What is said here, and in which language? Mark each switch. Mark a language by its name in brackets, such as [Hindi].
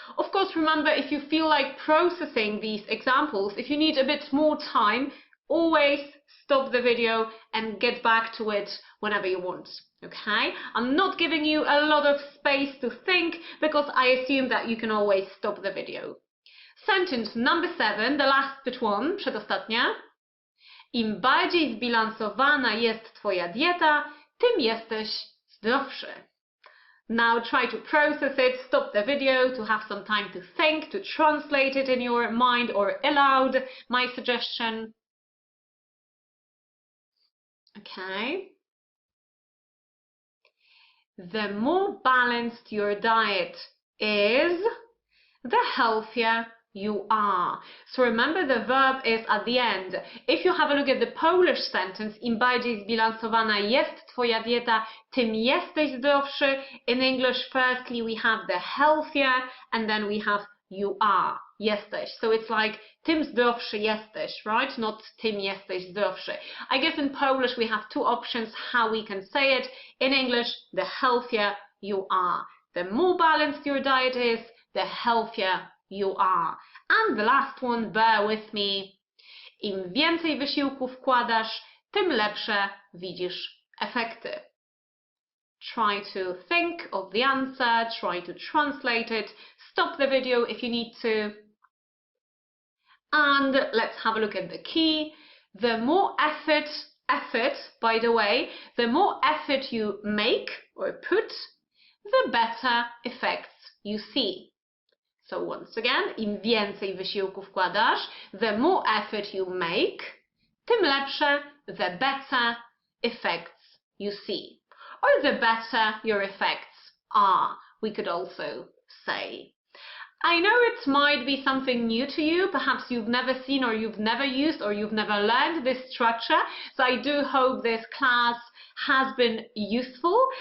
[English] Of course, remember, if you feel like processing these examples, if you need a bit more time, always stop the video and get back to it whenever you want. Okay? I'm not giving you a lot of space to think because I assume that you can always stop the video. Sentence number 7, the last but one, [Polish] przedostatnia. Im bardziej zbilansowana jest Twoja dieta, tym jesteś zdrowszy. [English] Now try to process it, stop the video to have some time to think, to translate it in your mind or aloud, my suggestion. Okay. The more balanced your diet is, the healthier you are. So remember, the verb is at the end. If you have a look at the Polish sentence, [Polish] im bardziej zbilansowana jest Twoja dieta, tym jesteś zdrowszy. [English] In English, firstly we have the healthier and then we have you are. [Polish] Jesteś. [English] So it's like [Polish] tym zdrowszy jesteś, [English] right? Not [Polish] tym jesteś zdrowszy. [English] I guess in Polish we have two options how we can say it. In English, the healthier you are. The more balanced your diet is, the healthier you are. And the last one, bear with me. [Polish] Im więcej wysiłku wkładasz, tym lepsze widzisz efekty. [English] Try to think of the answer, try to translate it, stop the video if you need to. And let's have a look at the key. The more effort, by the way, the more effort you make or put, the better effects you see. So once again, [Polish] im więcej wysiłku wkładasz, [English] the more effort you make, [Polish] tym lepsze, [English] the better effects you see. Or the better your effects are, we could also say. I know it might be something new to you, perhaps you've never seen or you've never used or you've never learned this structure, so I do hope this class has been useful.